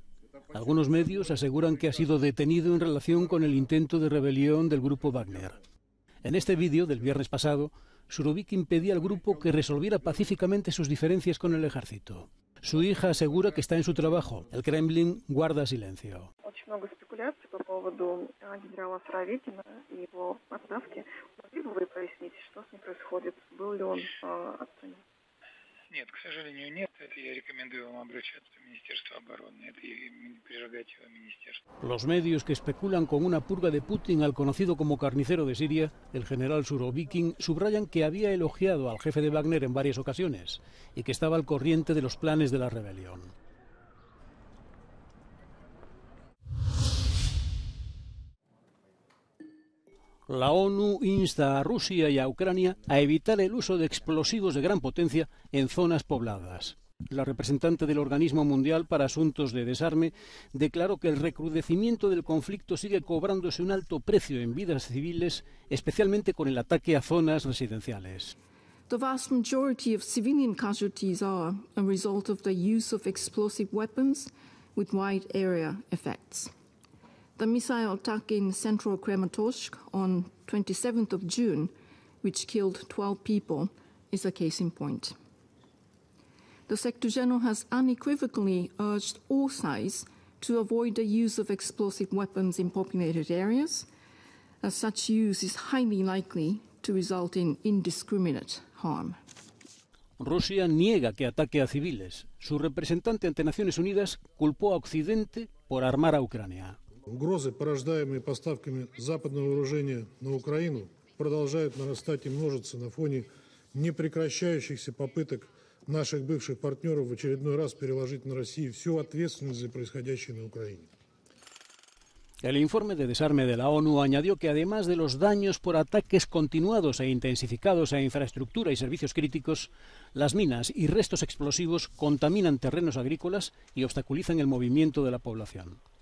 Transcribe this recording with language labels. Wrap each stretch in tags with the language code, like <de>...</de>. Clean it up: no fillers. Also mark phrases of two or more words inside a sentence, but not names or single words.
<es>Algunos medios aseguran que ha sido detenido en relación con el intento de rebelión del grupo Wagner. En este vídeo del viernes pasado, Surovikin pedía al grupo que resolviera pacíficamente sus diferencias con el ejército. Su hija asegura que está en su trabajo. El Kremlin guarda silencio.</es> <ru>Нет, к сожалению, нет. Это я рекомендую вам обращаться в Министерство обороны. Это прерогатива министерства.</ru> <es>Los medios que especulan con una purga de Putin al conocido como carnicero de Siria, el general Surovikin, subrayan que había elogiado al jefe de Wagner en varias ocasiones y que estaba al corriente de los planes de la rebelión. La ONU insta a Rusia y a Ucrania a evitar el uso de explosivos de gran potencia en zonas pobladas. La representante del Organismo Mundial para Asuntos de Desarme declaró que el recrudecimiento del conflicto sigue cobrándose un alto precio en vidas civiles, especialmente con el ataque a zonas residenciales.</es> <en>The vast majority of civilian casualties are a result of the use of explosive weapons with wide area effects. The missile attack in central Kramatorsk on 27th of June, which killed 12 people, is a case in point. The Secretary General has unequivocally urged all sides to avoid the use of explosive weapons in populated areas, as such use is highly likely to result in indiscriminate harm.</en> <es>Rusia niega que ataque a civiles. Su representante ante Naciones Unidas culpó a Occidente por armar a Ucrania.</es> <ru>Угрозы, порождаемые поставками западного вооружения на Украину, продолжают нарастать и множиться на фоне непрекращающихся попыток наших бывших партнеров в очередной раз переложить на Россию всю ответственность за происходящее на Украине.</ru> <es>El informe de desarme de la ONU añadió que además de los daños por ataques continuados e intensificados a infraestructura y servicios críticos, las minas y restos explosivos contaminan terrenos agrícolas y obstaculizan el movimiento de la población.</es>